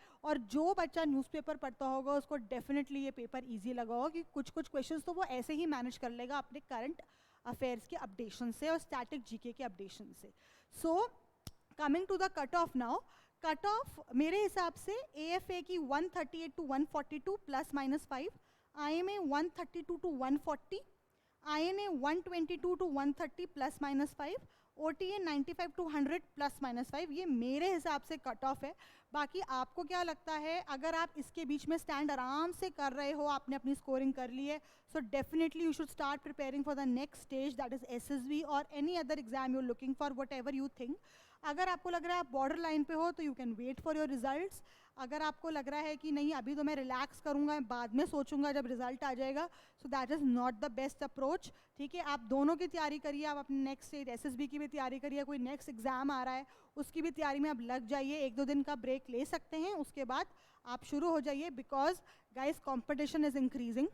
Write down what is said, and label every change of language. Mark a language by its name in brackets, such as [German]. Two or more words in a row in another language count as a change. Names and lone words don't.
[Hindi] और जो बच्चा न्यूज़पेपर पढ़ता होगा उसको डेफिनेटली ये पेपर ईजी लगा होगा, कि कुछ कुछ क्वेश्चंस तो वो ऐसे ही मैनेज कर लेगा अपने [English] current affairs [Hindi] के अपडेशन से और [English] static GK [Hindi] के अपडेशन से। [English] so coming to the cut off now, cut off [Hindi] मेरे हिसाब से [English] एएफए की 138 to 142 ±5, IMA 132 to 140, INA 122 to 130 ±5, OTA 95 to 100 +-5, [Hindi] ये मेरे हिसाब से [English] cut off [Hindi] है। बाकी आपको क्या लगता है, अगर आप इसके बीच में स्टैंड आराम से कर रहे हो, आपने अपनी स्कोरिंग कर ली है, [English] so definitely you should start preparing for the next stage, that is SSB और any other exam you are looking for, whatever you think। [Hindi] अगर आपको लग रहा है आप [English] border line [Hindi] पे हो, तो [English] you can wait for your results. [Hindi] अगर आपको लग रहा है कि नहीं अभी तो मैं रिलैक्स करूँगा, बाद में सोचूंगा जब रिजल्ट आ जाएगा, [English] so that is not the best approach. [Hindi] ठीक है, आप दोनों की तैयारी करिए, आप अपने [English] next stage SSB [Hindi] की भी तैयारी करिए, कोई [English] next exam [Hindi] आ रहा है उसकी भी तैयारी में आप लग जाइए, 1-2 दिन का ब्रेक ले सकते हैं, उसके बाद आप शुरू हो जाइए, [English] because guys competition is increasing.